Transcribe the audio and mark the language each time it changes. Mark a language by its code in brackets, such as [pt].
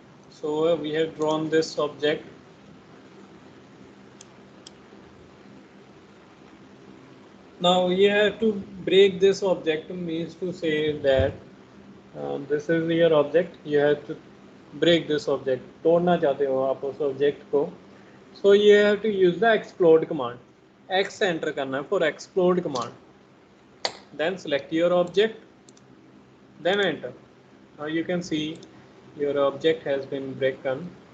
[en] So we have drawn this object. Now we have to break this object, means to say that this is your object. You have to break this object. [hi] तोड़ना चाहते हो आप उस object को. [en] So you have to use the explode command. X enter करना है for explode command. Then select your object. Then enter. Now you can see your object has been broken.